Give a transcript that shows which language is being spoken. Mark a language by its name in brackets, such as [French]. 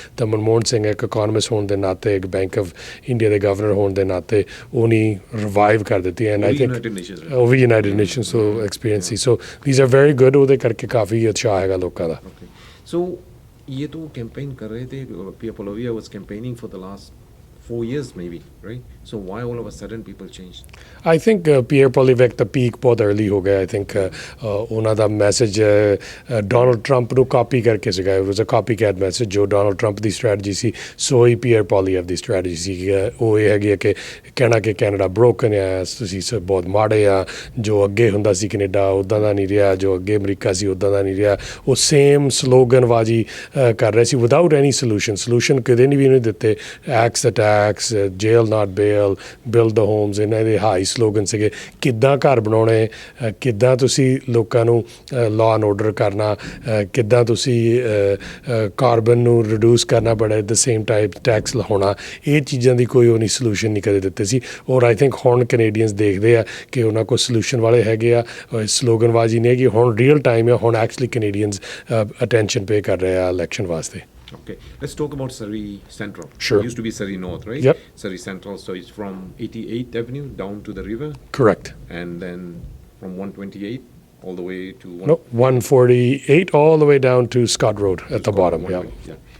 [Punjabi] ਤਾਂ ਮਨਮੋਹਨ ਸਿੰਘ ਇੱਕ ਇਕੋਨੋਮਿਸਟ ਹੋਣ ਦੇ ਨਾਤੇ, ਇੱਕ ਬੈਂਕ ਆਫ ਇੰਡੀਆ ਦੇ ਗਵਰਨਰ ਹੋਣ ਦੇ ਨਾਤੇ ਉਹਨੇ ਰਿਵਾਈਵ ਕਰ ਦਿੱਤੀ। [English] and I think [Punjabi] ਉਹ ਵੀ ਯੂਨਾਈਟਿਡ ਨੇਸ਼ਨਸ ਤੋਂ experience ਸੀ। [English] So these are very good. [Punjabi] ਉਹਦੇ ਕਰਕੇ ਕਾਫੀ ਉਤਸ਼ਾਹ ਹੈਗਾ ਲੋਕਾਂ ਦਾ। [English] So [Hindi] ये तो कैंपेन कर रहे थे, [English] Pierre Poilievre was campaigning for the last 4 years maybe, right? So why all of a sudden people changed? I think [Punjabi] Pierre Poilievre ਦਾ peak ਬਹੁਤ अर्ਲੀ ਹੋ ਗਿਆ। I think ਉਹਨਾਂ ਦਾ ਮੈਸੇਜ ਡੋਨਲਡ ਟਰੰਪ ਨੂੰ copy ਕਰਕੇ ਸੀਗਾ। [English] It was a copycat message. [Punjabi] ਜੋ Donald Trump ਦੀ strategy ਸੀ ਸੋ ਹੀ peer ਪੋਲੀਏਵਰ ਦੀ strategy ਸੀ। ਉਹ ਇਹ ਹੈਗੀ ਹੈ ਕਿ ਕਹਿਣਾ ਕਿ ਕੈਨੇਡਾ ਬ੍ਰੋਕਨ ਆ, ਤੁਸੀਂ ਬਹੁਤ ਮਾੜੇ ਆ, ਜੋ ਅੱਗੇ ਹੁੰਦਾ ਸੀ ਕੈਨੇਡਾ ਉੱਦਾਂ ਦਾ ਨਹੀਂ ਰਿਹਾ, ਜੋ ਅੱਗੇ ਅਮਰੀਕਾ ਸੀ ਉੱਦਾਂ ਦਾ ਨਹੀਂ ਰਿਹਾ। ਉਹ ਸੇਮ ਸਲੋਗਨਬਾਜ਼ੀ ਕਰ ਰਹੇ ਸੀ [English] without any solution [Punjabi] ਕਦੇ ਨਹੀਂ ਵੀ ਨਹੀਂ ਦਿੱਤੇ। [English] axe tax, jail not bail, build the homes, [Punjabi] ਇਹਨਾਂ ਦੇ ਹਾਈ ਸਲੋਗਨ ਸੀਗੇ। ਕਿੱਦਾਂ ਘਰ ਬਣਾਉਣੇ, ਕਿੱਦਾਂ ਤੁਸੀਂ ਲੋਕਾਂ ਨੂੰ ਲਾਅ ਐਂਡ ਆਰਡਰ ਕਰਨਾ, ਕਿੱਦਾਂ ਤੁਸੀਂ ਕਾਰਬਨ ਨੂੰ ਰਿਡਿਊਸ ਕਰਨਾ, [English] but at the same time [Punjabi] tax ਲਾਉਣਾ, ਇਹ ਚੀਜ਼ਾਂ ਦੀ ਕੋਈ ਉਹ ਨਹੀਂ ਸੋਲੂਸ਼ਨ ਨਹੀਂ ਕਦੇ ਦਿੱਤੇ ਸੀ। ਔਰ [English] I think [Punjabi] ਹੁਣ ਕੈਨੇਡੀਅਨਸ ਦੇਖਦੇ ਆ ਕਿ ਉਹਨਾਂ ਕੋਲ ਸੋਲੂਸ਼ਨ ਵਾਲੇ ਹੈਗੇ ਆ। ਸਲੋਗਨਬਾਜ਼ੀ ਨਹੀਂ ਹੈਗੀ, ਹੁਣ ਰੀਅਲ ਟਾਈਮ ਹੈ। ਹੁਣ ਐਕਚੁਅਲੀ ਕੈਨੇਡੀਅਨਸ ਅਟੈਂਸ਼ਨ ਪੇ ਕਰ ਰਹੇ ਆ ਇਲੈਕਸ਼ਨ ਵਾਸਤੇ। [English] Okay, let's talk about Surrey Central. Sure. It used to be Surrey North, right? Yep. Surrey Central, so it's from 88th Avenue down to the river. Correct. And then from 128 all the way to... No, 148 all the way down to Scott Road at the bottom. Yeah.